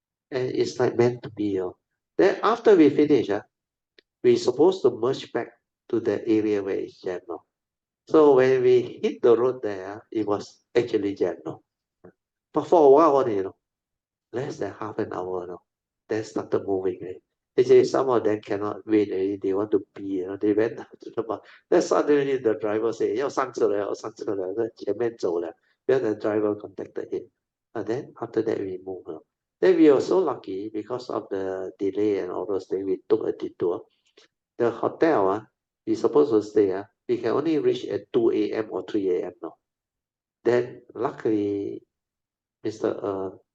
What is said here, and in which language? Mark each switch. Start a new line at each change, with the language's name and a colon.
English: And it's like meant to be. Then after we finish, we're supposed to merge back to the area where it's jam. So when we hit the road there, it was actually jam. But for a while only, less than half an hour, then started moving. Actually, some of them cannot wait already. They want to pee. They went down to the bus. Then suddenly the driver say,
Chinese: 要上车了,要上车了,前面走了.
English: Then the driver contacted him. And then after that we move. Then we were so lucky because of the delay and all those things. We took a detour. The hotel, we supposed to stay. We can only reach at 2 a.m. or 3 a.m. now. Then luckily, Mr.